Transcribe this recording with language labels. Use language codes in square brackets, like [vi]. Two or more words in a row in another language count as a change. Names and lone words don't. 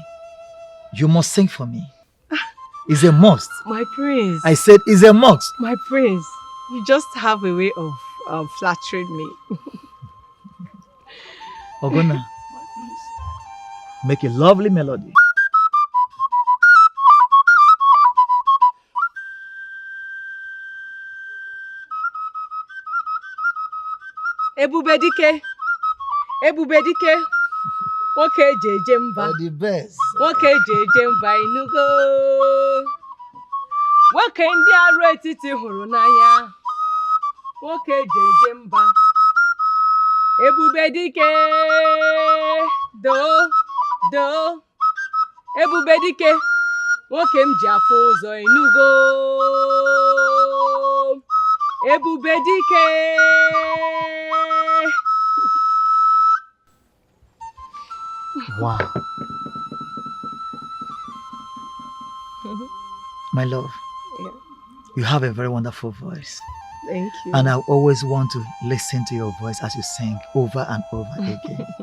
[en] You must sing for me. It's a must. My prince. I said it's a must. My prince. You just have a way of flattering me. Ogona, make a lovely melody. [ig] Ebubedike. Nwoke eji eje mba. [en] The best. [ig] Nwoke eji eje mba inugo. Nwoke ndị arụ etiti hụrụ n'anya. Nwoke eji eje mba. Ebubedike. Do. Ebubedike. Nwoke m ji afụ ụzọ inugo. Ebubedike. [en] Wow. My love, Yeah. you have a very wonderful voice. Thank you. And I always want to listen to your voice as you sing over and over again.